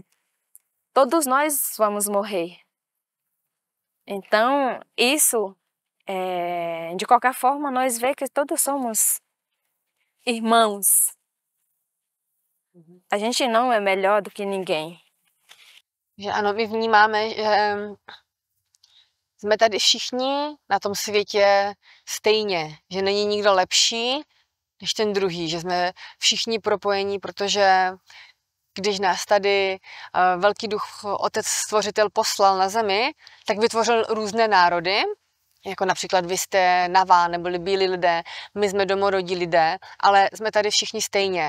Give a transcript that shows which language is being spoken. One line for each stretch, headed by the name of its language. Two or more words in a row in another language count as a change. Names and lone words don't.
Portuguese: Todos nós vamos morrer. Então, isso, de qualquer forma, nós vemos que todos somos irmãos. A gente não é melhor do que ninguém.
Czech: Že ano, my vnímáme, že jsme tady všichni na tom světě stejně, že není nikdo lepší než ten druhý, že jsme všichni propojení, protože když nás tady velký duch, otec stvořitel poslal na zemi, tak vytvořil různé národy, jako například vy jste Navá, neboli bílí lidé, my jsme domorodí lidé, ale jsme tady všichni stejně.